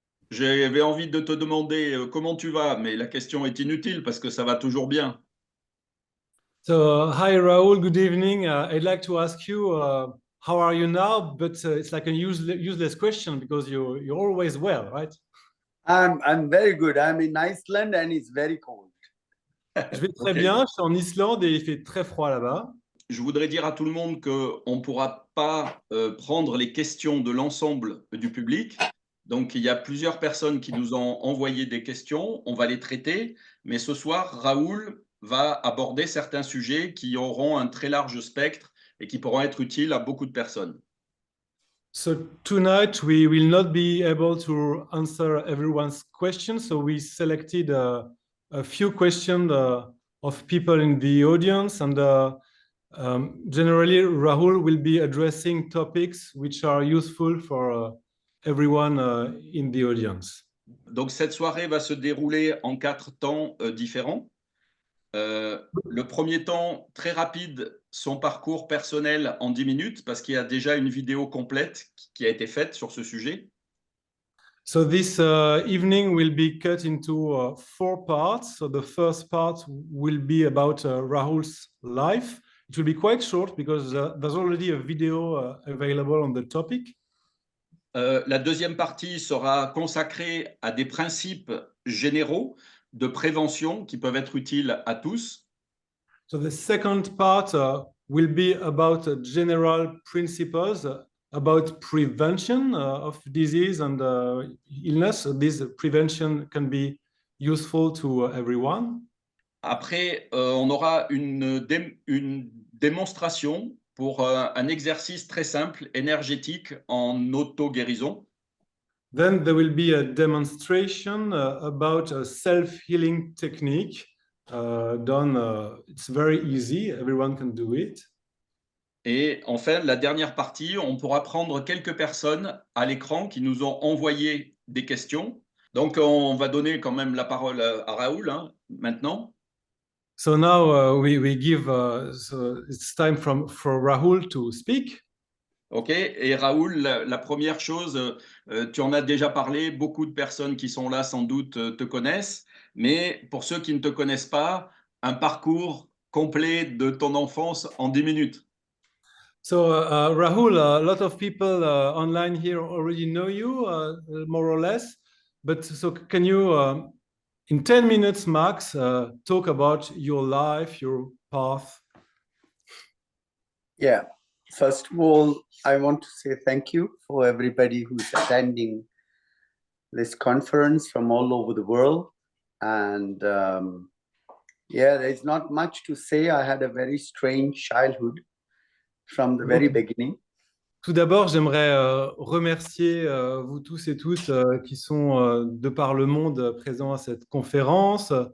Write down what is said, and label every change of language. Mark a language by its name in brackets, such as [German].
[French] J'avais envie de te demander comment tu vas, mais la question est inutile parce que ça va toujours bien. [English] So, hi Raoul, good evening. I'd like to ask you, how are you now? But it's like a useless question because you're always well, right? I'm very good. I'm in Iceland and it's very cold. [French] Je vais très Ok. bien, je suis en Islande et il fait très froid là-bas. Je voudrais dire à tout le monde qu'on ne pourra pas prendre les questions de l'ensemble du public. Donc, il y a plusieurs personnes qui nous ont envoyé des questions. On va les traiter. Mais ce soir, Raoul va aborder certains sujets qui auront un très large spectre et qui pourront être utiles à beaucoup de personnes. [English] So tonight we will not be able to answer everyone's questions. So we selected a few questions of people in the audience, and generally Rahul will be addressing topics which are useful for everyone in the audience. [French] Donc, cette soirée va se dérouler en 4 temps différents. Le premier temps, très rapide, son parcours personnel en 10 minutes, parce qu'il y a déjà une vidéo complète qui a été faite sur ce sujet. [English] So this evening will be cut into 4 parts. So the first part will be about Rahul's life. It will be quite short because there's already a video available on the topic. [French] La deuxième partie sera consacrée à des principes généraux de prévention qui peuvent être utiles à tous. [English] So the second part will be about general principles about prevention of disease and illness. This prevention can be useful to everyone. [French] Après, on aura une démonstration pour un exercice très simple, énergétique, en auto-guérison. [English] Then there will be a demonstration about a self-healing technique done. It's very easy. Everyone can do it. [French] Et enfin, la dernière partie, on pourra prendre quelques personnes à l'écran qui nous ont envoyé des questions. Donc, on va donner quand même la parole à Raoul maintenant. [English] So now we give. So it's time for Rahul to speak. OK. [French] Et Raoul, la première chose, tu en as déjà parlé, beaucoup de personnes qui sont là sans doute te connaissent, mais pour ceux qui ne te connaissent pas, un parcours complet de ton enfance en 10 minutes. [English] So Rahul, a lot of people online here already know you, more or less. But so can you, in 10 minutes max, talk about your life, your path? Yeah. First of all, I want to say thank you for everybody who's attending this conference from all over the world. And yeah, there's not much to say. I had a very strange childhood from the very beginning. [French] Tout d'abord, j'aimerais remercier vous tous et toutes qui sont de par le monde présents à cette conférence.